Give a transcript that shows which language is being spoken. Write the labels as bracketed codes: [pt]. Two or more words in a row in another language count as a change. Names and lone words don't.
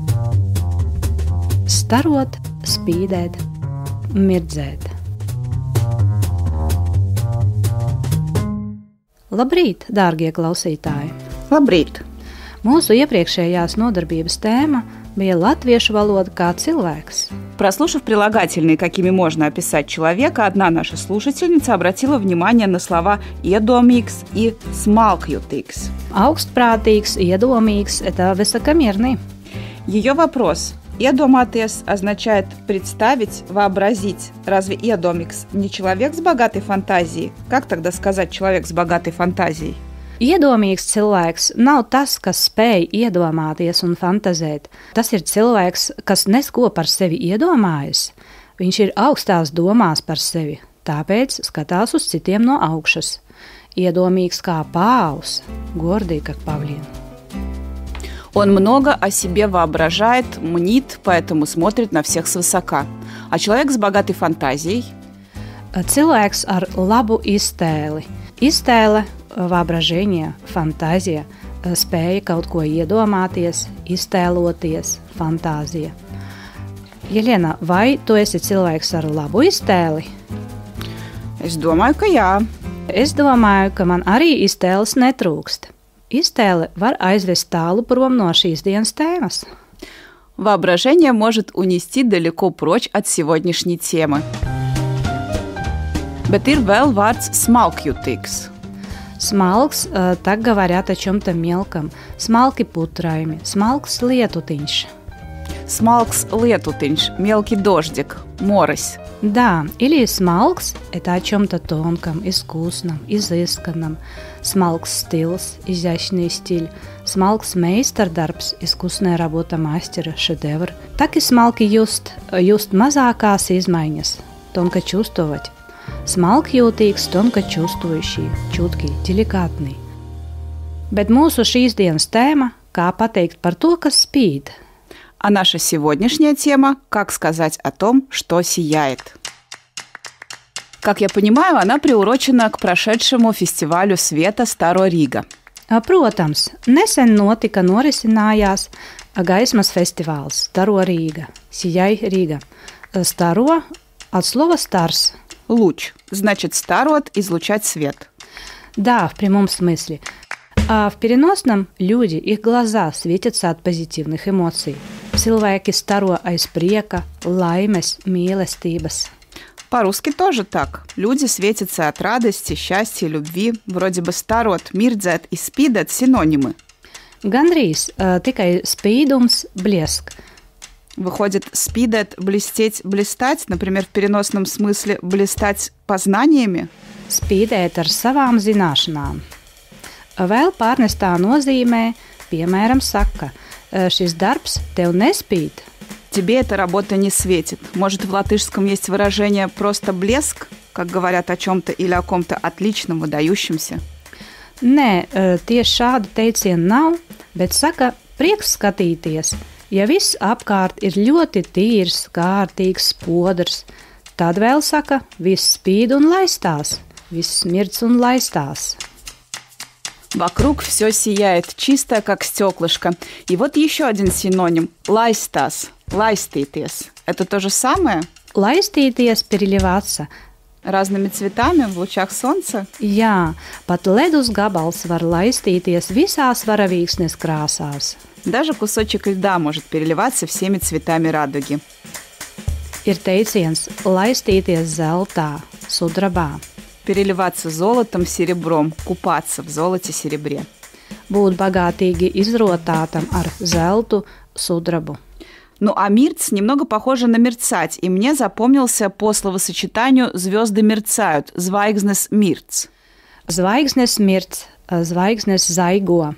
[lv] Starot, spīdēt, mirdzēt. Labrīt, dārgie klausītāji! Labrīt! Mūsu iepriekšējās nodarbības tēма bija latviešu valoда kā cilvēks. [ru] Прослушав прилагательные, какими можно описать человека, одна наша слушательница обратила внимание на слова «iedomīgs» и «smalkjutīgs». [lv] Augstprātīgs, iedomīgs – [ru] это высокомерный. Ее вопрос «Iedomāties» означает «представить», «вообразить». Разве «iedomīgs» не человек с богатой фантазией? Как тогда сказать «человек с богатой фантазией»? [lv] Iedomīgs cilvēks nav tas, kas spēj iedomāties un fantazēt. Tas ir cilvēks, kas nesko par sevi iedomājas. Viņš ir augstās domās par sevi, tāpēc skatās uz citiem no augšas. Iedomīgs kā [ru] павлин, гордый как павлин. Он много о себе воображает, мнит, поэтому смотрит на всех свысока. А человек с богатой фантазией? [lv] Cilvēks ar labu iztēli. Iztēle, [ru] воображение, фантазия, [lv] spēja kaut ko iedomāties, iztēloties, fantāzija. Jelena, vai tu esi cilvēks ar labu iztēli? Es domāju, ka jā. Es domāju, ka man arī iztēles netrūkst. Iztēle var aizvest tālu prom no šīs dienas tēmas. [ru] Воображение может унести далеко прочь от сегодняшней темы. [lv] Bet ir vēl vārds smalkjutīgs. Smalks, [ru] так говорят о чем-то мелком. [lv] Smalki putraimi, smalks lietutiņš. Smalks lietutiņš, [ru] мелкий дождик, морось. Да, или smalks – это о чем-то тонком, искусном, изысканном. [lv] Smalks stils, [ru] изящный стиль. [lv] Smalks meistardarbs, [ru] искусная работа мастера, шедевр. Так и [lv] smalki just mazākās izmaiņas, [ru] тонко чувствовать. Smalkjūtīgs, тонко чувствующий, чуткий, деликатный. [lv] Bet mūsu šīs dienas tēma – kā pateikt par to, kas spīd. [ru] А наша сегодняшняя тема – как сказать о том, что сияет. Как я понимаю, она приурочена к прошедшему фестивалю света Staro Riga. [lv] Protams, nesen norisinājās gaismas festivāls Staro Riga, [ru] Сияй Рига. Staro от слова stars. Луч. Значит, старот – излучать свет. Да, в прямом смысле. А в переносном люди, их глаза светятся от позитивных эмоций. [lv] Cilvēki staro aiz prieka, laimes, mīlestības. [ru] По-русски тоже так. Люди светятся от радости, счастья, любви. Вроде бы старот, mirdzēt и spīdēt синонимы. [lv] Gandrīz, tikai spīdums, [ru] блеск. Выходит, spīdēt, блестеть, блистать, например, в переносном смысле блистать познаниями? [lv] Spīdēt ar savām zināšanām. Vēl pārnestā nozīmē, piemēram, saka, šis darbs tev nespīd. [ru] Тебе эта работа не светит. Может, в латышском есть выражение «просто блеск», как говорят о чем-то или о ком-то отличном, выдающемся? [lv] Nē, tieši šāda teiciena nav, bet saka, prieks skatīties. Ja viss apkārt ir ļoti tīrs, kārtīgs, spodrs, tad vēl saka, viss spīd un laistās, viss smirdz un laistās. [ru] Вокруг все сияет, чистое, как стеклышко. И вот еще один синоним – [lv] laistās, laistīties. [ru] Это то же самое? Laistīties, переливаться. Разными цветами в лучах солнца? [lv] Jā, pat ledus gabals var laistīties visās varavīksnes krāsās. [ru] Даже кусочек льда может переливаться всеми цветами радуги. [lv] Ir teiciens laistīties zeltā, sudrabā. [ru] Переливаться золотом, серебром, купаться в золоте, серебре. [lv] Būt bagātīgi izrotātam ar zeltu, sudrabu. [ru] Ну, а мирц немного похоже на мерцать, и мне запомнился по словосочетанию «звезды мерцают» – [lv] zvaigznes mirc. Zvaigznes mirc, zvaigznes zaigo.